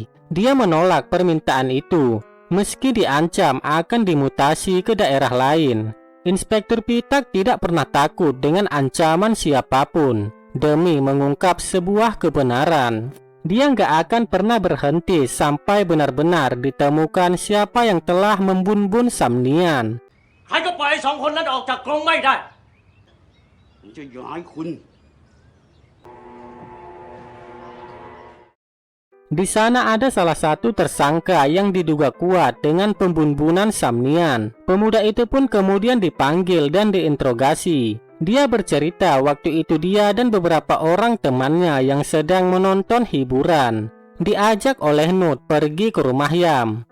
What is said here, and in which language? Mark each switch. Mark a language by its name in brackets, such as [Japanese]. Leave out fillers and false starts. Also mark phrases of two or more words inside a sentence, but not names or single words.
[Indonesian] Dia menolak permintaan itu, meski diancam akan dimutasi ke daerah lain. Inspektur Pitak tidak pernah takut dengan ancaman siapapun demi mengungkap sebuah kebenaran. Dia nggak akan pernah berhenti sampai benar-benar ditemukan siapa yang telah membunuh Samnian. [Thai] ใครก็ปล่อยไอ้2 คนนั้นออกจากกรงไม่ได้ ผมจะย้ายคุณ [Indonesian] Di sana ada salah satu tersangka yang diduga kuat dengan pembunuhan Samnian. Pemuda itu pun kemudian dipanggil dan diinterogasi. Dia bercerita waktu itu dia dan beberapa orang temannya yang sedang menonton hiburan diajak oleh Nut pergi ke rumah Yam.